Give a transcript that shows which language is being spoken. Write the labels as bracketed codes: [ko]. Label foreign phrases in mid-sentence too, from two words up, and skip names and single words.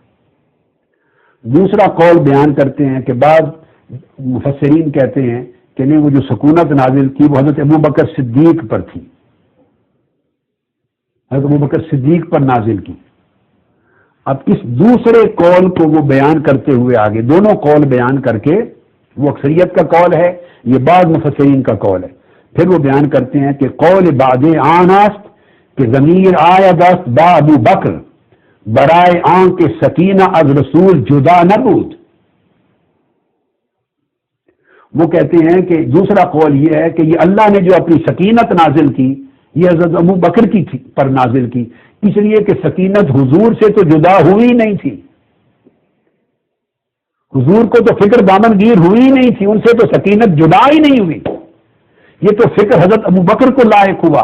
[ur] دوسرا قول بیان کرتے ہیں کہ بعض مفسرین کہتے ہیں کہ نہیں، وہ جو سکونت نازل کی وہ حضرت ابو بکر صدیق پر تھی، حضرت ابو بکر صدیق پر نازل کی۔ اب اس دوسرے قول کو وہ بیان کرتے ہوئے آگے دونوں قول بیان کر کے، وہ اکثریت کا قول ہے، یہ بعض مفسرین کا قول ہے، پھر وہ بیان کرتے ہیں کہ [fa] قول بعد آن است کہ ضمیر آید است با ابو بکر برائے آن کے سکینہ از رسول جدا نبود۔ [ur] وہ کہتے ہیں کہ دوسرا قول یہ ہے کہ یہ اللہ نے جو اپنی سکینت نازل کی یہ حضرت ابو بکر کی پر نازل کی، اس لیے کہ سکینت حضور سے تو جدا ہوئی نہیں تھی، حضور کو تو فکر دامن گیر ہوئی نہیں تھی، ان سے تو سکینت جدا ہی نہیں ہوئی، یہ تو فکر حضرت ابو بکر کو لائق ہوا۔